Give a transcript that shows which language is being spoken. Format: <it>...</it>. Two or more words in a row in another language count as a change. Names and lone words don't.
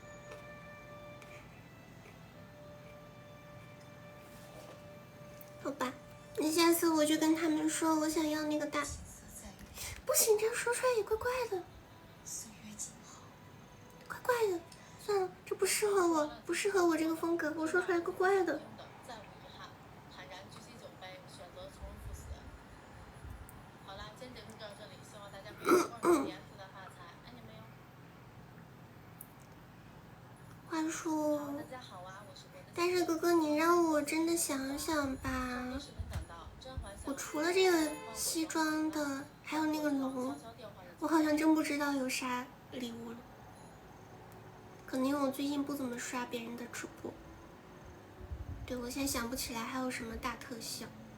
<zh>好吧，那下次我就跟他們說我想要那個大。不行，這樣說出來也怪怪的。怪怪的，算了，這不適合我，不適合我這個風格，我說出來怪怪的。再無遺憾，坦然舉起酒杯，選擇從容赴死。好啦，今天節目就到這裡，希望大家可以多點自然發財，愛你們喲。話說，大家好啊，我是郭德。但是哥哥，你讓我真的想想吧，我除了這個西裝的，還有那個龍，我好像真不知道有啥禮物了。可能因為我最近不怎麼刷別人的直播，對，我現在想不起來還有什麼大特效。</zh>